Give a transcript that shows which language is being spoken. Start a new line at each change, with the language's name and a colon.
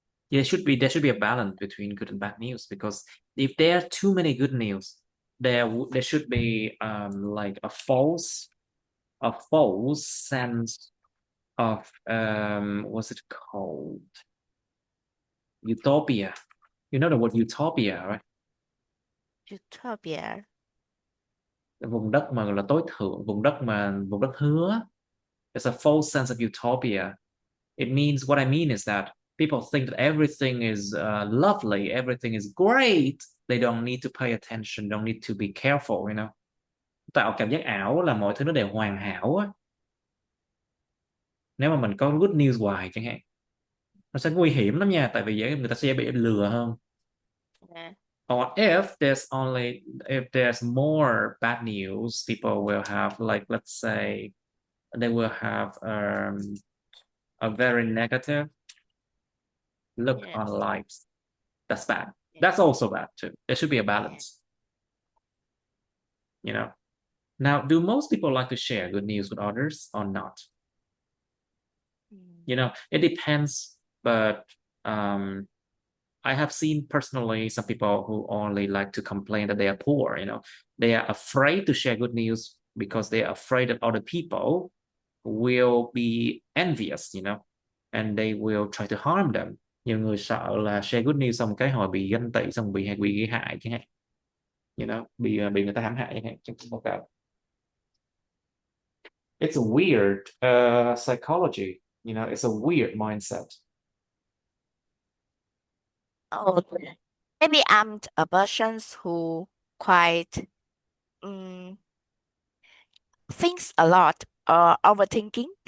English: Yeah, there should be a balance between good and bad news because if there are too many good news, there should be like a false sense of what's it called? Utopia. You know the word utopia, right? Utopia.
Vietnamese: Cái vùng đất mà gọi là tối thượng, vùng đất hứa.
English: There's a false sense of utopia. It means what I mean is that people think that everything is lovely, everything is great. They don't need to pay attention, don't need to be careful, you know.
Vietnamese: Tạo cảm giác ảo là mọi thứ nó đều hoàn hảo á. Nếu mà mình có
English: good news
Vietnamese: hoài chẳng hạn, nó sẽ nguy hiểm lắm nha, tại vì người ta sẽ bị lừa hơn.
English: Yeah. Or if there's more bad news, people will have, like, let's say they will have a very negative look on Yes. life. That's bad. Yeah. That's also bad too. There should be a Yeah. balance, you know. Now, do most people like to share good news with others or not? Mm. You know, it depends, but um, I have seen personally some people who only like to complain that they are poor, you know. They are afraid to share good news because they are afraid that other people will be envious, you know, and they will try to harm them.
Vietnamese: Nhiều người sợ là
English: share good news
Vietnamese: xong cái họ bị ganh tị, xong bị gây hại chẳng hạn,
English: you know,
Vietnamese: bị người ta hãm hại chẳng hạn, trong báo cáo.
English: It's a weird psychology, you know, it's a weird mindset. Oh, maybe I'm a person who quite um, thinks a lot or overthinking.